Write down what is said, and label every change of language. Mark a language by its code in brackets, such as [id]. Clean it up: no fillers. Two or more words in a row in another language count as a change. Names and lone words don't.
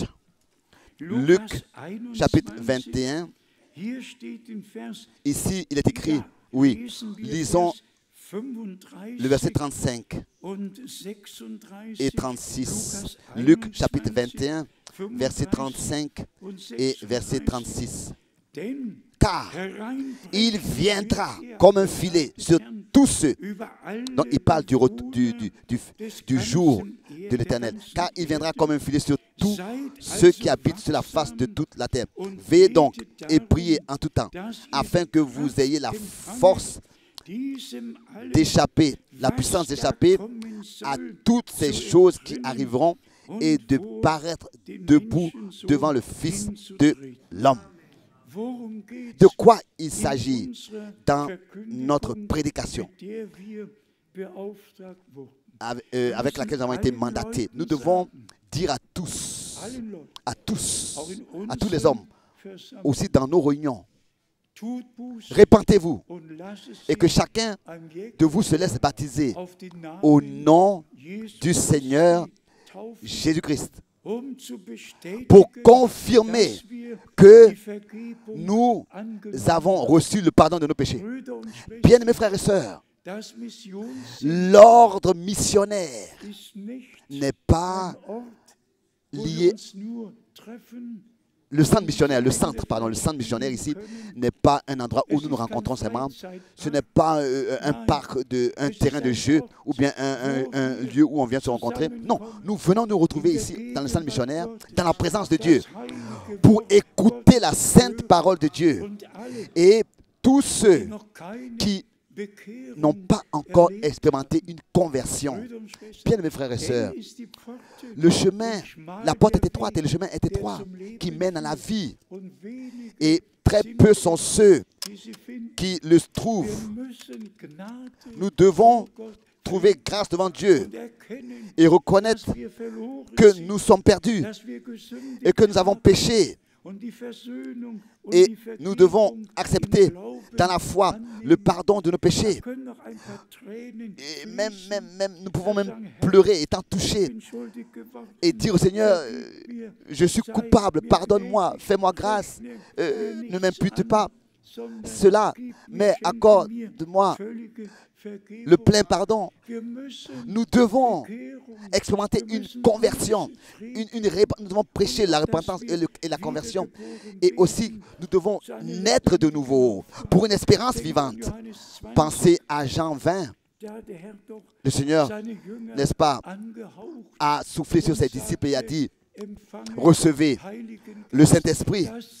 [fr] Luc chapitre 21, ici il est écrit, oui, lisons le verset 35 et 36. Luc chapitre 21, verset 35 et verset 36. Car il viendra comme un filet sur tous ceux, [de] über alle [fr] donc il parle du des jour [de] ganzen [fr] de l'Éternel, [de] Erde [fr] car il viendra comme un filet sur tous [de] Seid [fr] ceux qui [de] also [fr] habitent sur la face de [de] wachsam [fr] toute la terre. [de] und [fr] Veillez donc [de] betet [fr] et [de] darum, [fr] priez en tout temps, [de] dass ihr [fr] afin que vous [de] Kraft [fr] ayez la [de] empfanget, [fr] force [de] diesem allem, [fr] d'échapper, la [de] was [fr] puissance [de] da [fr] d'échapper [de] kommen [fr] à [de] soll, [fr] toutes ces [de] zu [fr] choses qui [de] entrinnen [fr] arriveront [de] und [fr] et de [de] vor [fr] paraître [de] den [fr] debout [de] Menschensohn [fr] devant le Fils de [de] hinzutreten. [fr] l'homme. [de] Worum geht's [fr] De quoi il [de] in [fr] s'agit [de] unserer [fr] dans [de] Verkündigung, [fr] notre prédication [de] mit der wir beauftragt wurden? [fr] avec laquelle nous avons été mandatés? Nous devons dire à tous, [de] Allen Leuten, [fr] à tous, [de] auch in [fr] à tous les hommes, [de] unseren Versammlungen, [fr] aussi dans nos réunions, [de] tut Buße [fr] répentez-vous [de] und lasst es [fr] et que [de] sich [fr] chacun [de] an jedem [fr] de vous se laisse baptiser [de] auf den Namen [fr] au nom [de] Jesu [fr] du Seigneur [de] Christi taufen, [fr] Jésus-Christ [de] zu bestätigen, [fr] pour confirmer [de] dass wir [fr] que [de] die Vergebung [fr] nous [de] angenommen [fr] avons reçu le pardon de nos péchés. [de] Brüder und Schwestern, [fr] Bien-aimés frères et sœurs, [de] das Missionssinn [fr] l'ordre missionnaire [de] ist nicht [fr] n'est pas [de] ein Ort, wo wir [fr] lié. [de] uns nur treffen. [fr] Le centre missionnaire, le centre missionnaire ici n'est pas un endroit où nous nous rencontrons seulement. Ce n'est pas un parc, un terrain de jeu ou bien un lieu où on vient se rencontrer. Non, nous venons nous retrouver ici dans le centre missionnaire, dans la présence de Dieu, pour écouter la sainte parole de Dieu. [de] Und alle, [fr] Et tous ceux [de] die noch keine [fr] qui [de] Bekehrung [fr] n'ont pas encore [de] erlebt [fr] expérimenté une conversion. [de] Brüder und Schwestern, [fr] Bien, mes frères et sœurs, [de] eng ist die Pforte [fr] le chemin, [de] und schmal [fr] la porte [de] der [fr] est étroite et le [de] Weg, [fr] chemin est [de] der [fr] étroit [de] zum Leben [fr] qui mène à la [de] führt. [fr] vie. [de] Und wenige [fr] Et très [de] sind [fr] peu sont ceux [de] die sie finden. [fr] qui le [de] Wir [fr] trouvent. [de] müssen Gnade [fr] Nous devons [de] vor Gott [fr] trouver grâce devant Dieu [de] und erkennen, [fr] et reconnaître [de] dass wir verloren [fr] que [de] sind, [fr] nous sommes perdus [de] dass wir gesündigt [fr] et que nous avons [de] haben. [fr] péché. [de] Und die Versöhnung und [fr] Et [de] die [fr] nous devons [de] Vergebung [fr] accepter [de] im Glauben [fr] dans la foi [de] annehmen. [fr] le pardon de nos péchés. [de] Da können noch ein paar Tränen [fr] Et [de] fließen. [fr] nous pouvons même pleurer étant [de] Ich [fr] touchés [de] bin schuldig geworden. [fr] et dire au Seigneur, [de] Vergib mir. [fr] je suis [de] Sei [fr] coupable, [de] mir [fr] pardonne-moi, [de] gnädig. [fr] fais-moi grâce, [de] Rechne [fr] ne [de] mir [fr] m'impute [de] nichts [fr] pas [de] an, sondern [fr] cela, [de] gib mir, [fr] mais [de] schenke [fr] accorde-moi [de] mir völlige Vergebung. [fr] le plein pardon. [de] Wir müssen [fr] Nous devons [de] Bekehrung, [fr] expérimenter [de] wir [fr] une [de] müssen [fr] conversion. [de] Buße, [fr] Nous devons prêcher la repentance et la conversion. Et aussi, nous devons naître de nouveau pour une espérance vivante. Pensez à Jean 20. Le Seigneur, n'est-ce pas, a soufflé sur ses disciples et a dit, recevez le Saint-Esprit.